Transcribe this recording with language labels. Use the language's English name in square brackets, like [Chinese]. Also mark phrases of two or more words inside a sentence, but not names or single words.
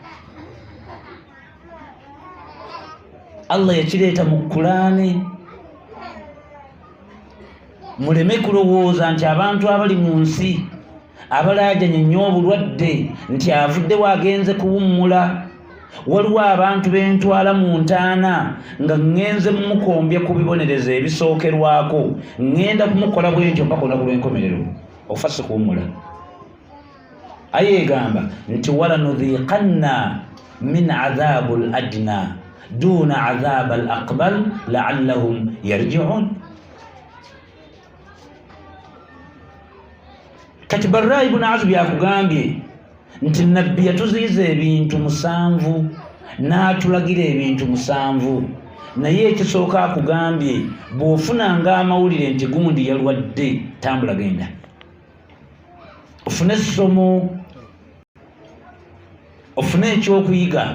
[Ganda] Allah yakireeta mu Kulaani, muleme kulowooza nti abantu abali mu nsi abalaajanye nnyo obulwadde nti avudde waagenze kuwummula. Waliwo abantu bentwala mu ntaana nga ŋŋenze mumukombya ku bibonerezo ebisookerwako, ŋŋenda kumukola bwentyo mpaka olunaku lw'enkomerero, okufa si kuwummula. Aye egamba nti [Arabic] ولنذيقنهم من العذاب الأدنى دون العذاب الأكبر لعلهم يرجعون. [Ganda] Kati Barra ibn Azib yakugambye nti nabbi yatuziyiza ebintu 7 n'atulagira ebintu 7, naye ekisooka akugambye bw'ofunanga amawulire nti gundi yalwadde tambula genda ofune essomo ofune ekyokuyiga.